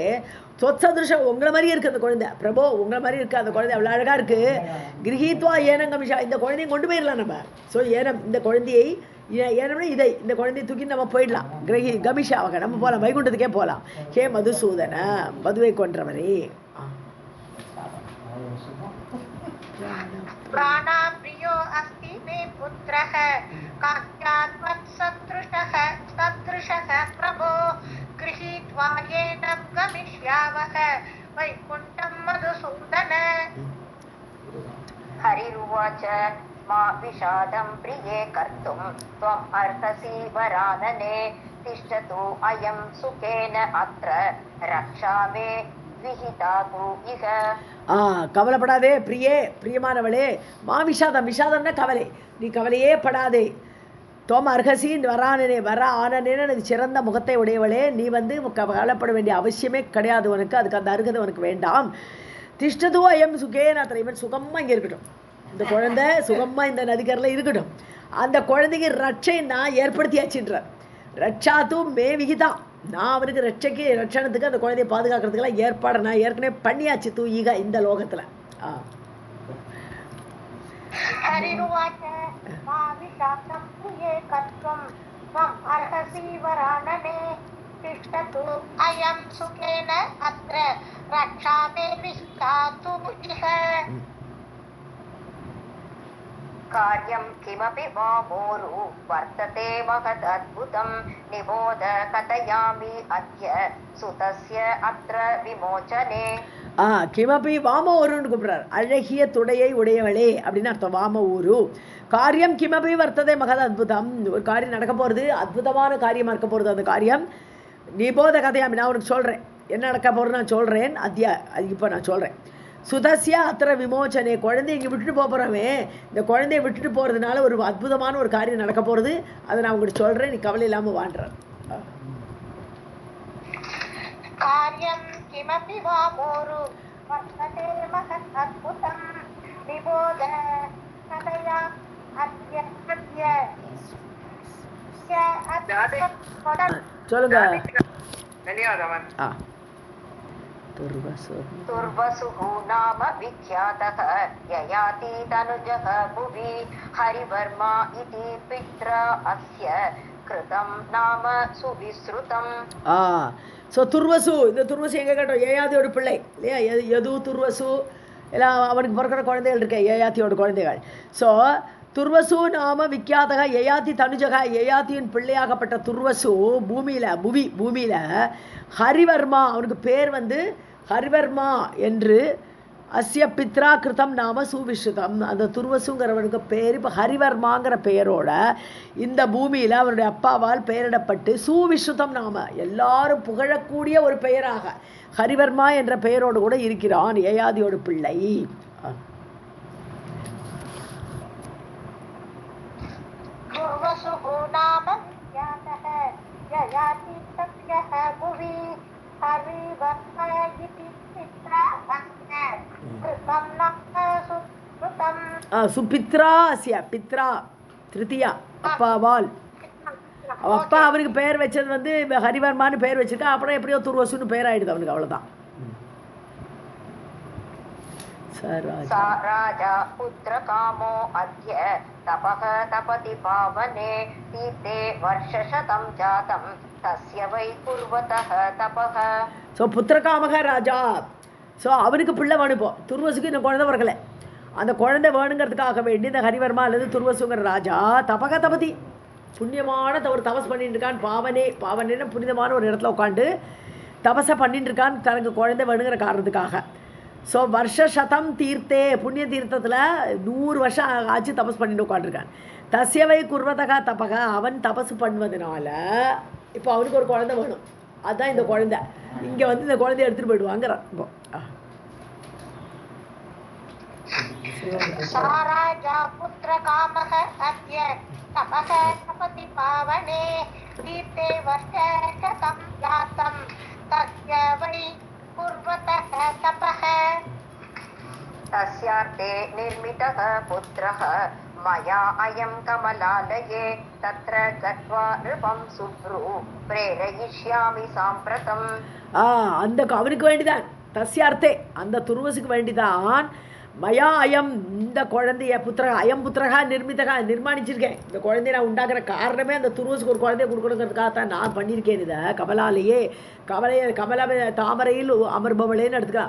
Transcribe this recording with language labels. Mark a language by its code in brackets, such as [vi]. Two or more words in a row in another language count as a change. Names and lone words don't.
[sa] त्वत् सदृश, [ta] உங்களை மாதிரியே இருக்குது அந்த குழந்தை. பிரபோ உங்களை மாதிரி இருக்குது அந்த குழந்தை, அவ்வளோ அழகாக இருக்குது. [sa] गृहीत्वा एनं गमिषा, [ta] இந்த குழந்தையை கொண்டு போயிடலாம் நம்ம. ஸோ ஏனம் இந்த குழந்தையை ஏனம்னா இதை இந்த குழந்தையை தூக்கி நம்ம போயிடலாம். கமிஷாவாக நம்ம போகலாம், வைகுண்டத்துக்கே போகலாம். [sa] हे मधुसूदन, [ta] மதுவை கொன்றவரே. [sa] प्राणाप्रियो अस्ति मे पुत्रः कान्त्या त्वत्सदृशः प्रभो गृहीत्वा येनं गमिष्यावः वैकुण्ठं मधुसूदन. हरिरुवाच मा विषादं प्रिये कर्तुं त्वम् अर्हसि वरानने तिष्ठतु अयं सुखेन अत्र रक्षा मे विहिता तु इह. [ta] கவலைப்படாதே பிரியே, பிரியமானவளே. [sa] मा विषादम्, [ta] விஷாதம்னா கவலை, நீ கவலையே படாதே. [sa] तोम् अर्हसि वराने, [ta] வர ஆனனேன்னு சிறந்த முகத்தை உடையவளே, நீ வந்து கவலைப்பட வேண்டிய அவசியமே கிடையாது உனக்கு. அதுக்கு அந்த அருகதை உனக்கு வேண்டாம். [sa] तिष्ठतो अयं सुखेन अत्र, [ta] இவன் சுகமாக இங்கே இருக்கட்டும், இந்த குழந்தை சுகமாக இந்த நதிக்கரில் இருக்கட்டும். அந்த குழந்தைக்கு ரட்சை நான் ஏற்படுத்தியாச்சுன்றார். [sa] रक्षात्तु मे विहिता, [ta] நான் அவருக்கு ரட்சணத்துக்கு அந்த குழந்தையை பாதுகாக்கிறதுக்கெல்லாம் ஏற்பாடு நான் ஏற்கனவே பண்ணியாச்சு [sa] तु इह [ta] இந்த லோகத்தில். [sa] हरिरुवाच मा विषादं प्रिये कर्तुं त्वम् अर्हसि वरानने तिष्ठतु अयं सुखेन अत्र रक्षा मे विहिता तु इह. कार्यं किमपि वा मोरु वर्तते महदद्भुतं निबोध कथयामि अद्य सुतस्य अत्र विमोचने. किमपि वाम [ta] ஊருன்னு கூப்பிடுறார். அழகிய துடையை உடையவளே அப்படின்னு அர்த்தம். [sa] वाम ऊरु कार्यं किमपि वर्तते महत अद्भुतम्, [ta] ஒரு காரியம் நடக்க போகிறது, அற்புதமான காரியமாக இருக்க போகிறது. அந்த காரியம் [sa] निबोध कथयामि, [ta] நான் உனக்கு சொல்கிறேன் என்ன நடக்க போகிறது, நான் சொல்கிறேன். இப்போ நான் சொல்கிறேன். [sa] सुतस्य अत्र विमोचने, [ta] குழந்தைய இங்கே விட்டுட்டு போகிறோமே, இந்த குழந்தைய விட்டுட்டு போகிறதுனால ஒரு அற்புதமான ஒரு காரியம் நடக்க போகிறது, அதை நான் உங்களுக்கு சொல்கிறேன், நீ கவலை இல்லாமல் வாழ்கிறார். [sa] कार्यं किमपि वा मोरु वर्तते महत् अद्भुतं निबोध कथया अद्य [ta] சொல்லுங்க. [sa] तुर्वसुः नाम विख्यातः ययाति तनुजः भुवि हरिवर्मा इति पित्रा अस्य कृतं नाम सुविश्रुतम्. [ta] ஸோ துர்வசு, இந்த துர்வசு எங்கே கேட்டோம், ஏயாத்தியோட பிள்ளை இல்லையா, எது துர்வசு எல்லாம் அவனுக்கு பிறக்கிற குழந்தைகள் இருக்கே, ஏயாத்தியோட குழந்தைகள். ஸோ [sa] तुर्वसु नाम विख्यातः ययाति तनुजः, [ta] யயாத்தியின் பிள்ளையாகப்பட்ட துர்வசு பூமியில் ஹரிவர்மா, அவனுக்கு பேர் வந்து ஹரிவர்மா என்று [sa] अस्य पित्रा कृतं नाम सुविश्रुतम्. [ta] அந்த துர்வசுங்கிறவனுக்கு பேர் இப்போ ஹரிவர்மாங்கிற பெயரோட இந்த பூமியில் அவருடைய அப்பாவால் பெயரிடப்பட்டு [sa] सुविश्रुतं नाम [ta] எல்லாரும் புகழக்கூடிய ஒரு பெயராக ஹரிவர்மா என்ற பெயரோடு கூட இருக்கிறான் யயாதியோட பிள்ளை. [sa] दुर्वसुः नाम विख्यातः ययाति तस्यः भुवि हरिवर्म इति पित्रा अस्य कृतं न सुकृतम्. सुपित्रा अस्य पित्रा तृतीया [ta] அப்பாவால். அப்பா அவனுக்கு பெயர் வச்சது வந்து ஹரிவர்மான்னு பெயர் வச்சிருக்கா. அப்புறம் எப்படியோ துர்வசுன்னு பெயர் ஆயிடுது அவனுக்கு, அவ்வளோதான். [sa] सा राजा पुत्रकामो अद्य तपः तपति पावने तीर्थे वर्षशतं जातं तस्य वै कुर्वतः तपः. [ta] ஸோ [sa] पुत्रकामः राजा. [ta] ஸோ அவனுக்கு பிள்ளை வேணும். இப்போ துர்வசுக்கு இந்த குழந்தை வரக்கலை. அந்த குழந்தை வேணுங்கிறதுக்காக வேண்டி இந்த ஹரிவர்மா அல்லது துர்வசுங்கிற ராஜா [sa] तपः तपति [ta] புண்ணியமான ஒரு தபஸ் பண்ணிட்டு இருக்கான். பாவனேன்னு புனிதமான ஒரு இடத்துல உட்காந்து தபஸை பண்ணிட்டு இருக்கான் தனக்கு குழந்தை வேணுங்கிற காரணத்துக்காக. ஸோ [sa] वर्षशतं तीर्थे [ta] புண்ணிய தீர்த்தத்தில் 100 வருஷம் ஆச்சு தபஸ் பண்ணிட்டு உட்காந்துருக்கான். [sa] तस्य वै कुर्वतः तपः [ta] அவன் தபஸ் பண்ணுவதனால இப்போ அவனுக்கு ஒரு குழந்தை வேணும். அதுதான் இந்த குழந்தை. இங்கே வந்து இந்த குழந்தைய எடுத்துகிட்டு போயிடுவாங்கிறான். இப்போ [sa] सा राजा पुत्रकामः अद्य तपः तपति पावने तीर्थे वर्षशतं जातं तस्य वै कुर्वतः तपः. तस्यार्थे निर्मितः पुत्रः मया अयं कमलालये तत्र गत्वा नृपं सुभ्रू प्रेरयिष्यामि साम्प्रतम्. [ta] அந்த அவனுக்கு வேண்டிதான் தஸ்யார்த்தே அந்த துர்வசுக்கு வேண்டிதான் [sa] मया अयम् [ta] இந்த குழந்தைய [sa] अयं पुत्रः [ta] நிர்மாணிச்சிருக்கேன். இந்த குழந்தைய நான் உண்டாக்குற காரணமே அந்த துருவசுக்கு ஒரு குழந்தைய கொடுக்கணுங்கிறதுக்காக தான் நான் பண்ணியிருக்கேன். இதை கமலாலேயே கமல தாமரையில் அமர்பவளேன்னு எடுத்துக்கலாம்.